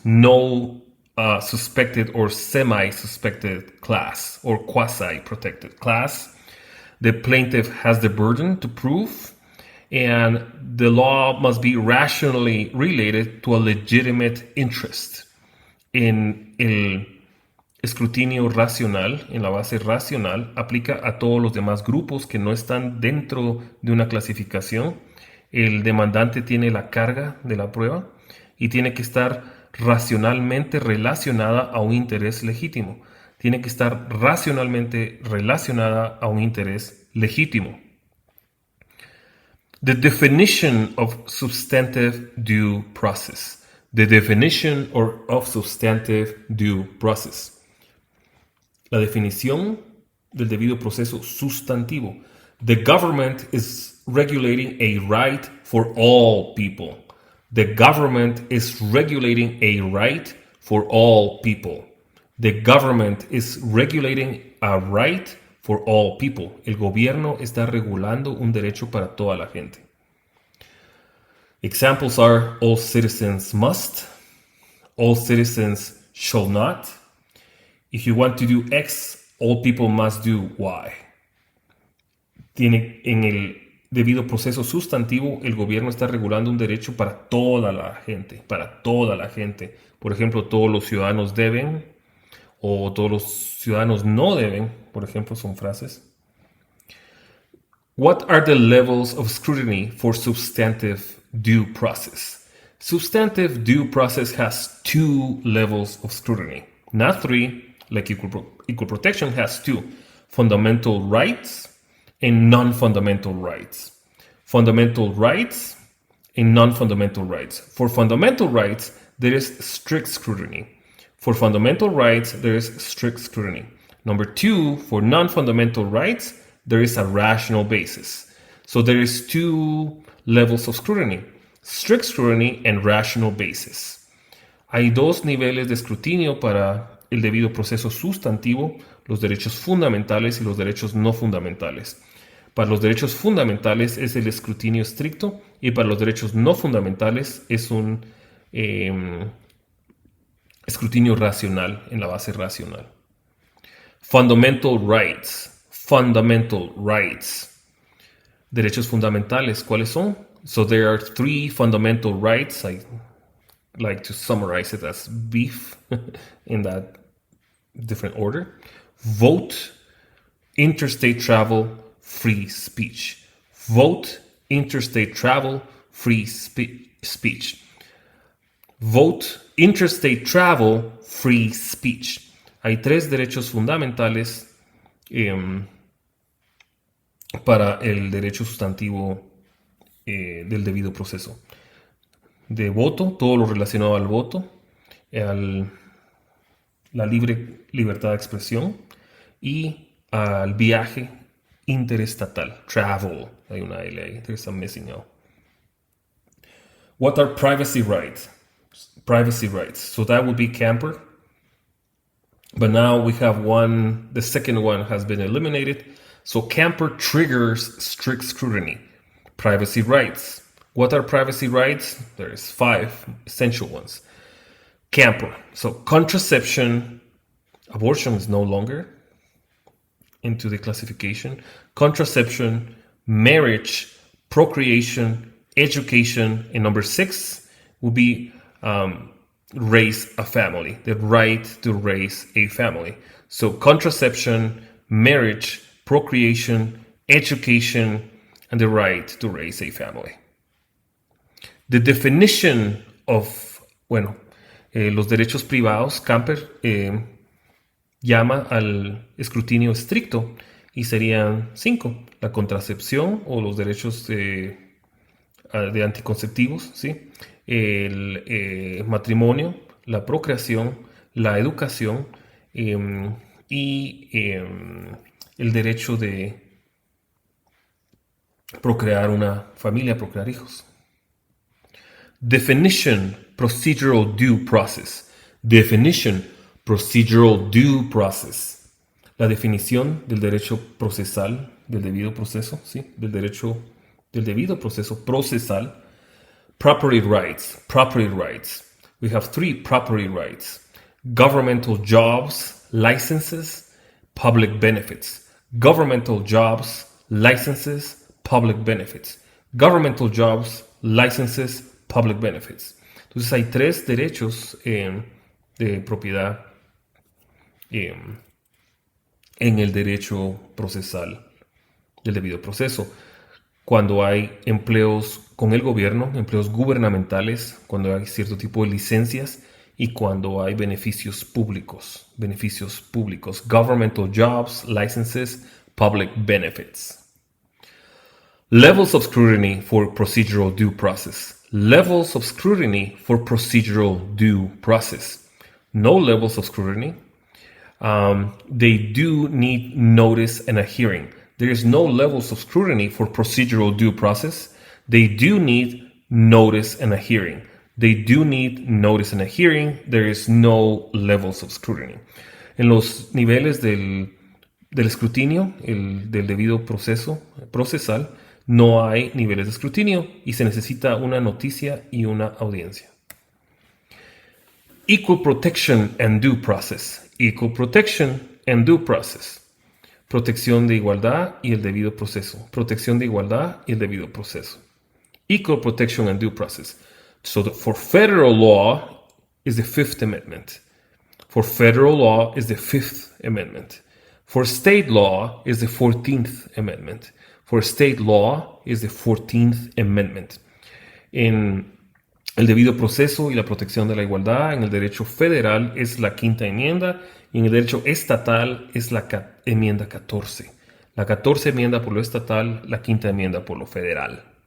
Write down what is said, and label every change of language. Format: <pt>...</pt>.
<en>No suspected or semi-suspected class or quasi-protected class. The plaintiff has the burden to prove, and the law must be rationally related to a legitimate interest.</en> <es>En el escrutinio racional, en la base racional, aplica a todos los demás grupos que no están dentro de una clasificación. El demandante tiene la carga de la prueba y tiene que estar racionalmente relacionada a un interés legítimo. Tiene que estar racionalmente relacionada a un interés legítimo.</es> <en>The definition of substantive due process. The definition of substantive due process.</en> <es>La definición del debido proceso sustantivo.</es> <en>The government is regulating a right for all people. The government is regulating a right for all people. The government is regulating a right for all people.</en> <es>El gobierno está regulando un derecho para toda la gente.</es> <en>Examples are all citizens must, all citizens shall not. If you want to do X, all people must do Y.</en> <es>En el debido proceso sustantivo, el gobierno está regulando un derecho para toda la gente, para toda la gente. Por ejemplo, todos los ciudadanos deben, o todos los ciudadanos no deben, por ejemplo, son frases.</es> <en>What are the levels of scrutiny for substantive due process? Substantive due process has 2 levels of scrutiny, not 3, like equal protection has 2, fundamental rights and non-fundamental rights. Fundamental rights and non-fundamental rights. For fundamental rights, there is strict scrutiny. For fundamental rights, there is strict scrutiny. Number 2, for non-fundamental rights, there is a rational basis. So there is 2 levels of scrutiny, strict scrutiny and rational basis.</en> <es>Hay 2 niveles de escrutinio para el debido proceso sustantivo, los derechos fundamentales y los derechos no fundamentales. Para los derechos fundamentales es el escrutinio estricto y para los derechos no fundamentales es un escrutinio racional, en la base racional.</es> <en>Fundamental rights. Fundamental rights.</en> <es>Derechos fundamentales, ¿cuáles son?</es> <en>So there are 3 fundamental rights. I like to summarize it as beef in that different order. Vote, interstate travel, free speech. Vote, interstate travel, free speech. Vote, interstate travel, free speech.</en> <es>Hay 3 derechos fundamentales para el derecho sustantivo del debido proceso. De voto, todo lo relacionado al voto, la libertad de expresión y al viaje interestatal, travel. Hay una L ahí,</es> <en>there's a missing L. What are privacy rights? Privacy rights. So that would be camper. But now we have one, the second one has been eliminated. So camper triggers strict scrutiny. Privacy rights. What are privacy rights? There's 5 essential ones. Camper. So contraception, abortion is no longer into the classification. Contraception, marriage, procreation, education, and number 6 will be raise a family, the right to raise a family. So contraception, marriage, procreation, education, and the right to raise a family. The definition of,</en> <es>los derechos privados, Camper llama al escrutinio estricto y serían 5. La contracepción o los derechos de anticonceptivos, ¿sí? El matrimonio, la procreación, la educación y el derecho de procrear una familia, procrear hijos.</es> <en>Definition, procedural due process. Definition, procedural due process.</en> <es>La definición del derecho procesal, del debido proceso, ¿sí? Del debido proceso procesal.</es> <en>Property rights, property rights. We have 3 property rights. Governmental jobs, licenses, public benefits. Governmental jobs, licenses, public benefits. Governmental jobs, licenses, public benefits.</en> <es>Entonces hay 3 derechos de propiedad en el derecho procesal del debido proceso. Cuando hay empleos con el gobierno, empleos gubernamentales, cuando hay cierto tipo de licencias y cuando hay beneficios públicos.</es> <en>Governmental jobs, licenses, public benefits. Levels of scrutiny for procedural due process. Levels of scrutiny for procedural due process. No levels of scrutiny. They do need notice and a hearing. There is no levels of scrutiny for procedural due process. They do need notice and a hearing. They do need notice and a hearing. There is no levels of scrutiny.</en> <es>En los niveles del escrutinio, del debido proceso procesal, no hay niveles de escrutinio y se necesita una noticia y una audiencia.</es> <en>equal protection and due process. Equal protection and due process.</en> <es>Protección de igualdad y el debido proceso. Protección de igualdad y el debido proceso.</es> <en>Equal protection and due process. So for federal law is the Fifth Amendment. For federal law is the Fifth Amendment. For state law is the 14th Amendment. For state law is the 14th Amendment.</en> <es>En el debido proceso y la protección de la igualdad, en el derecho federal es la quinta enmienda y en el derecho estatal es la enmienda 14. La 14 enmienda por lo estatal, la quinta enmienda por lo federal.</es>